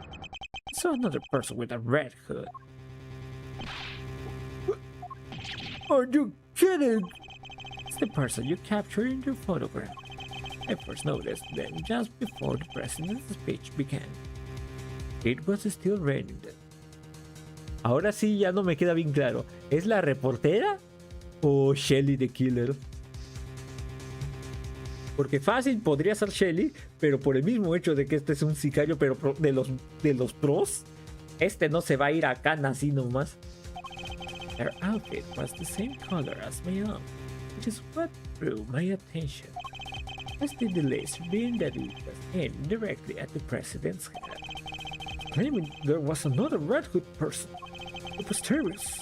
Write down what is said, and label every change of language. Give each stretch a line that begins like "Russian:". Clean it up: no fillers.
English: I saw another person with a red hood. Are you kidding? It's the person you captured in your photograph. I first noticed them just before the president's speech began. It was still raining then.
Spanish: Ahora sí ya no me queda bien claro. ¿Es la reportera o Shelly the Killer? Porque fácil podría ser Shelly, pero por el mismo hecho de que este es un sicario, pero de los pros, este no se va a ir acá así nomás.
English: Their outfit was the same color as my own, which is what drew my attention. As did the laser beam that it was aimed directly at the president's head. Claiming there was another Red Hood person. It was terrible.